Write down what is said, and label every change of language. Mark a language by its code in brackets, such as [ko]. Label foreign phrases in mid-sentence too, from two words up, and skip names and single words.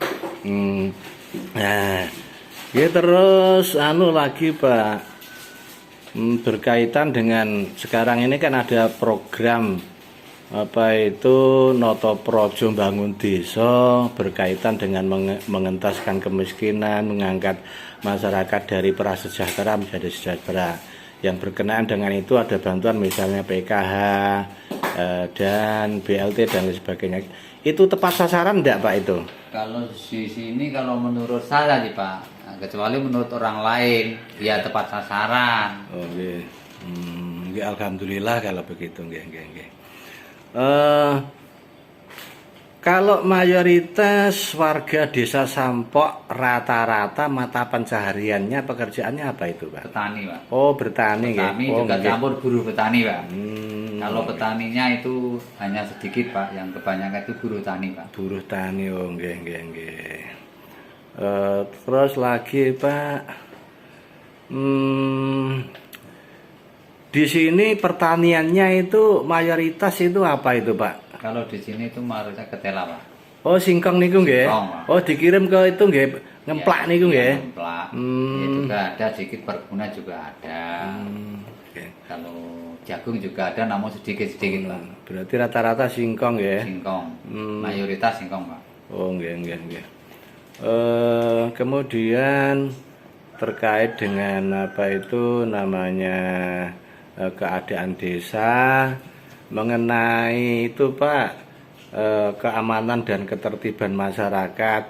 [id] Nah, ya terus lagi Pak, berkaitan dengan sekarang ini kan ada program Noto Projo Bangun Desa berkaitan dengan mengentaskan kemiskinan, mengangkat masyarakat dari prasejahtera menjadi sejahtera. yang berkenaan dengan itu ada bantuan misalnya PKH dan BLT dan lain sebagainya. Itu tepat sasaran enggak Pak itu? Kalau di sini kalau menurut saya sih Pak, nah, kecuali menurut orang lain, ya tepat sasaran. [jv] Oh nggih. Nggih, [id] alhamdulillah kalau begitu nggih. Kalau mayoritas warga desa Sampok rata-rata mata pencahariannya pekerjaannya apa itu Pak? Petani Pak. Oh bertani nggih. Petani Oh, juga [jv] nggih. [id] campur buruh petani Pak. Kalau Oke. petaninya itu hanya sedikit Pak, yang kebanyakan itu buruh tani Pak. Buruh tani, oh nggih. Terus lagi Pak, di sini pertaniannya itu mayoritas itu apa itu Pak? Kalau di sini itu mayoritas ketela Pak. [jv] Oh singkong niku nggih. [id] Singkong, Pak. Oh dikirim ke itu nggih, ngemplak Ya, [jv] niku [id] ya, [jv] nggih. [id] ngemplak. Hmm. Ya juga ada sedikit perkebunan juga ada. Oke. Kalau jagung juga ada namun sedikit-sedikit Pak. Berarti rata-rata singkong ya. Singkong. Mayoritas singkong Pak. [jv] Oh nggih. [id] Kemudian terkait dengan apa itu namanya keadaan desa mengenai itu Pak, keamanan dan ketertiban masyarakat.